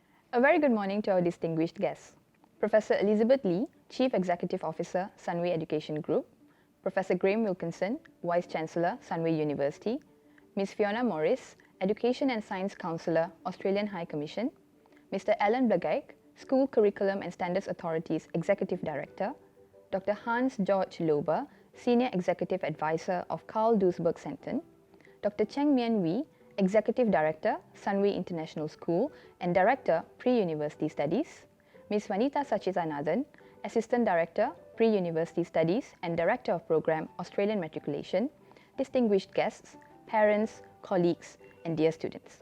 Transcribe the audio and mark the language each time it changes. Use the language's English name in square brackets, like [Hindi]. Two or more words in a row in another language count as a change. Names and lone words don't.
[English] A very good morning to our distinguished guests. Professor Elizabeth Lee, Chief Executive Officer, Sunway Education Group, Professor Graham Wilkinson, Vice Chancellor, Sunway University, Ms. Fiona Morris, Education and Science Counsellor, Australian High Commission, Mr. Alan Blagaik, School Curriculum and Standards Authority's Executive Director, Dr. Hans George Lober, Senior Executive Advisor of Carl Duisberg Center, Dr. Cheng Mian Wee, Executive Director, Sunway International School and Director, Pre-University Studies, Ms. Vanitha Sachitanathan, Assistant Director, Pre-University Studies and Director of Program, Australian Matriculation, distinguished guests, parents, colleagues, and dear students.